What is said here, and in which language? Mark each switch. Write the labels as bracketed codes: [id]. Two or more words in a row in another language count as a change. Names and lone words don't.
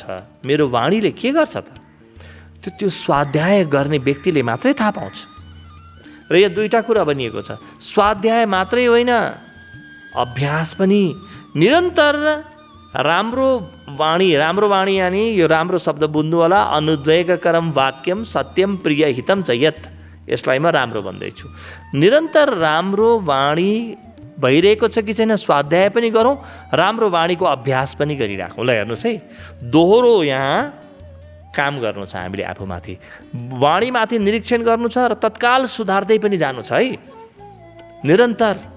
[ne] मेरो वाणीले के गर्छ त? त्यो स्वाध्याय गर्ने व्यक्तिले मात्रै थाहा पाउँछ। र यो दुईटा कुरा बनिएको छ, स्वाध्याय मात्रै होइन, अभ्यास पनि। निरन्तर राम्रो वाणी यानी यो राम्रो शब्द बुझ्नु होला, [sa] अनुद्वेगकरम वाक्यम सत्यम प्रिय हितम च यत्, [ne] यसलाई म राम्रो भन्दैछु। निरन्तर राम्रो वाणी भइरहेको छ कि छैन स्वाध्याय पनि गरौँ, राम्रो वाणीको अभ्यास पनि गरिराखौँ। ल हेर्नुहोस् है, दोहोरो यहाँ काम गर्नु छ हामीले आफूमाथि, वाणीमाथि निरीक्षण गर्नु छ र तत्काल सुधार्दै पनि जानु छ है निरन्तर।